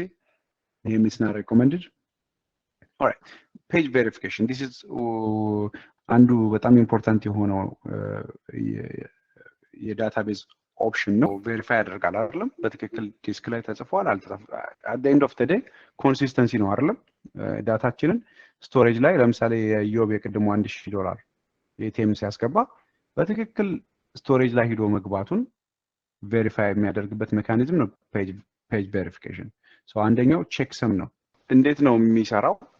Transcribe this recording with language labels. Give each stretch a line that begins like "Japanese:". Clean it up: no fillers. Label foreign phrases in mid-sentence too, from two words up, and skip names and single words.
English: It's not recommended. All right, page verification. This is
Amharic: አንዱ በጣም ኢምፖርታንት የሆነው የዳታቤዝ ኦፕሽን ነው። ቬሪፋይ ያደርጋል አይደለም፣ በትክክል ዲስክ ላይ ተጽፏል አልተጻፈም።
English: at the end of the day
Amharic: ኮንሲስተንሲ ነው አይደለም። ዳታችንን ስቶሬጅ ላይ ለምሳሌ የዮብ የቅድሙ $1000 ኤቲኤም ሲያስገባ በትክክል ስቶሬጅ ላይ ሄዶ መግባቱን ቬሪፋይ የሚያደርግበት ሜካኒዝም ነው
English: page verification።
Amharic: ሶ አንደኛው ቼክ ሰም ነው። እንዴት ነው የሚሰራው?